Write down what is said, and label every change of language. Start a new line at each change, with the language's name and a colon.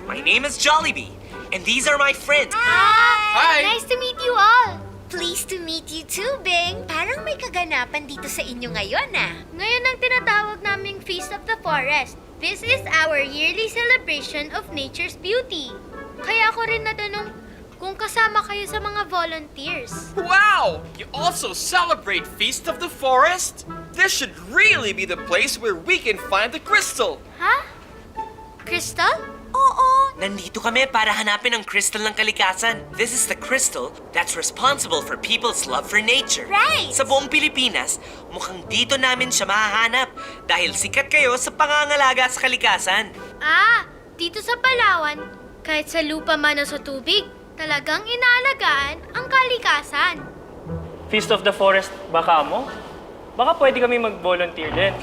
English: My name is Jollibee, and these are my friends. Hi. Nice to meet you all! Pleased to meet you too,
Filipino: Bing. Parang may kaganapan dito sa inyo ngayon, ah. Ngayon ang tinatawag naming
English: Feast of the Forest. This is our yearly celebration of nature's beauty.
Filipino: Kaya ako rin natanong kung kasama kayo sa mga volunteers.
English: Wow! You also celebrate Feast of the Forest? This should really be the place where we can find the crystal.
Filipino: Ha? Crystal? Oo. Nandito kami para hanapin ang crystal ng kalikasan.
English: This is the crystal that's responsible for people's love for nature. Right.
Filipino: Sa buong Pilipinas, mukhang dito namin siya mahahanap dahil sikat kayo sa pangangalaga sa kalikasan. Ah, dito sa Palawan, kahit sa lupa man o sa tubig, talagang inaalagaan ang kalikasan. Feast of the Forest, baka mo? Baka pwede kami mag-volunteer din.